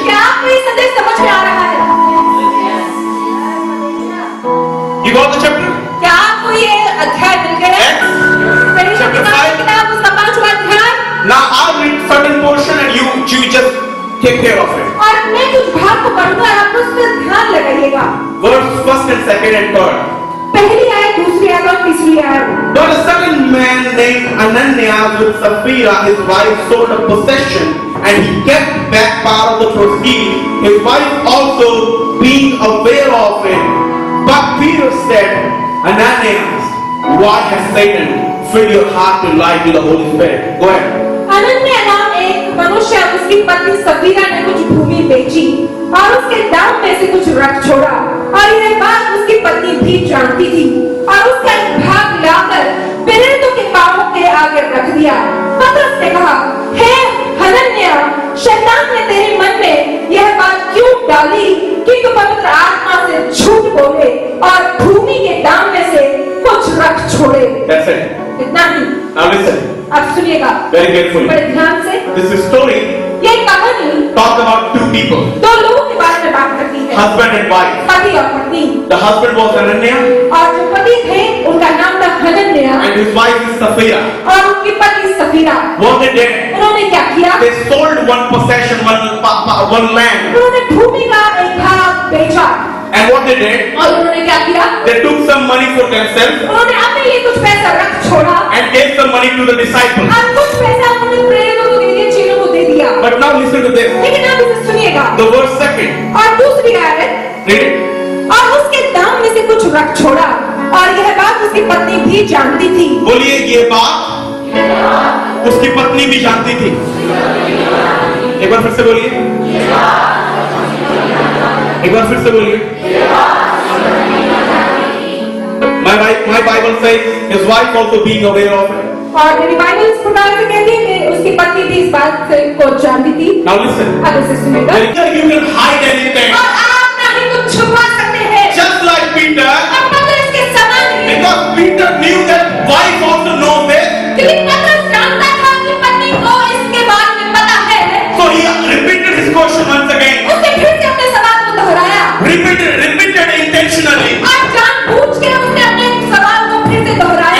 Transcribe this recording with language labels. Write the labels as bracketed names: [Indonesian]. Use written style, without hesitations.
[Hindi] क्या आपको ये संदेश समझ में आ रहा है? [English] You got the chapter? [Hindi] क्या आपको ये अध्याय मिल गया? [English] Acts [Hindi] प्रेरितों की [English] chapter [Hindi] काम [English] 5. [Hindi] की किताब उसका 5वां अध्याय, [English] Now I'll read certain portion and you just take care of it. [Hindi] और मैं कुछ भाग को पढ़ूंगा और आप उस पर ध्यान लगाइएगा। [English] Verse 1st and 2nd and 3rd. [Hindi] पहली आयत, दूसरी आयत और तीसरी आयत। [English] But a certain man named Ananias with Sapphira, his wife, sold a possession, and he kept back part of the proceeds, his wife also being aware of it. But Peter said, Ananias, why has Satan filled your heart to lie to the Holy Spirit? Go ahead. [Hindi] Ananya नाम एक मनुष्य और उसकी पत्नी सफीरा ने कुछ भूमि बेची और उसके दाम में से कुछ रख छोड़ा, और यह बात उसकी पत्नी भी जानती थी, और उसका एक भाग लाकर प्रेरितों के पांवों के आगे रख दिया। पतरस ने कहा, हे हनन्या, शैतान ने तेरे मन में यह बात क्यों डाली कि तू पवित्र आत्मा से झूठ बोले और भूमि के दाम में से कुछ रख छोड़े? [English] That's it. [Hindi] इतना ही। [English] Now listen [Hindi] अब सुनिएगा [English] very carefully. [Hindi] बड़े ध्यान से। [English] This is story [Hindi] ये कहानी [English] talks about two people, [Hindi] दो लोगों के बारे में बात करती है, [English] husband and wife. [Hindi] पति और पत्नी। [English] The husband was Ananias [Hindi] और जो पति थे उनका नाम था Hananya, Ananya [English] and his wife is Sapphira. [Hindi] और उनकी पत्नी सफीरा, [English] What they did? [Hindi] उन्होंने क्या किया? [English] They sold one possession, one land. [Hindi] उन्होंने भूमि का एक भाग बेचा [English] And what they did? [Hindi] और उन्होंने क्या किया? [English] They took some money for themselves [Hindi] उन्होंने अपने लिए कुछ पैसा रख छोड़ा [English] and gave some money to the disciples. [Hindi] और कुछ पैसा उन्होंने प्रेरितों को दे दिया, चेलों को दे दिया। [English] But now listen to this. [Hindi] लेकिन आप इसे सुनिएगा। [English] The verse second. [Hindi] और दूसरी आयत, [English] Read it. [Hindi] और उसके दाम में से कुछ रख छोड़ा और यह बात उसकी पत्नी भी जानती थी। बोलिए, ये बात उसकी पत्नी भी जानती थी। एक बार फिर से बोलिए, एक बार फिर से बोलिए। [English] My Bible says his wife also being aware of it. [Hindi] और मेरी बाइबल इस प्रकार से कहती है कि उसकी पत्नी भी इस बात से को जानती थी। [English] Now listen. [Hindi] अब इसे सुनिएगा। [English] Neither you can hide anything. [Hindi] और आप नहीं कुछ छुपा सकते हैं। [English] Just like Peter, [Hindi] और पतरस के समान ही, [English] because Peter knew that wife also knows this, [Hindi] क्योंकि पतरस जानता था कि पत्नी को इसके बारे में पता है। [English] so he repeated his question once again. [Hindi] उसने फिर से अपने सवाल को दोहराया [English] Repeated intentionally. [Hindi] और जानबूझ के उसने अपने सवाल को फिर से दोहराया